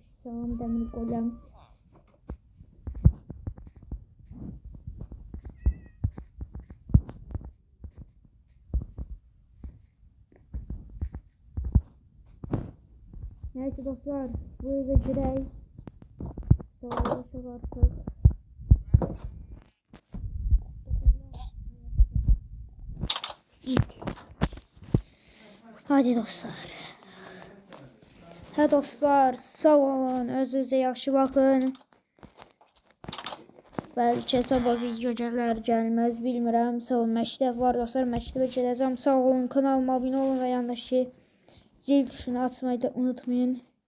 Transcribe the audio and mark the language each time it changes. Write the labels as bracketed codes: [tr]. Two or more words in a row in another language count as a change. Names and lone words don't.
[tr] Tamam demir golem. Neyse dostlar. Bu eve girey. Savaşa artık. Hadi dostlar. [az] Hə dostlar, sağ olun, özünüzə yaxşı baxın. Bəlkə sabah video gələr, gəlməz, bilmirəm. Sağ olun, məktəb var dostlar, məktəbə gələcəm. Sağ olun, kanalıma abunə olun [tr] və yandakı zil tuşunu açmayı da unutmayın.